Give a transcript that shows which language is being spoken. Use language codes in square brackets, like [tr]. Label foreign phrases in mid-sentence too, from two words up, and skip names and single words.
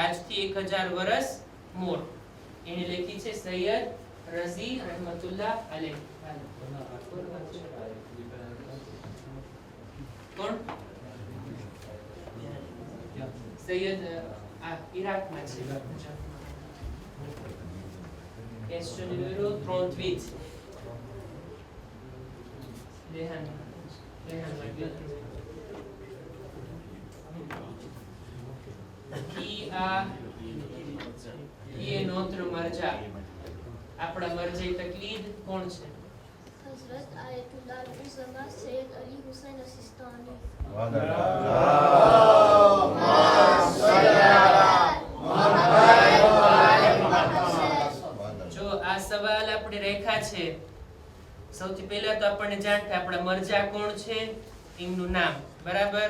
[gu] આજથી 1000 વર્ષ મોર એને લખી છે સૈયદ રઝી રહેમતુલ્લાહ અલૈહ. કોણ? સૈયદ ઇરાકમાં છે. [fr] Question número 38. Qui est notre marja? [gu] આપણા મરજાઈ તકલીદ કોણ છે? Hazrat Ayatullah al-Uzama Sayyid Ali Hussain As-Sistani. જો આ સવાલ આપણે રેખા છે, સૌથી પહેલા તો આપણને જાણતા આપણા મરજા કોણ છે, એમનું નામ. બરાબર.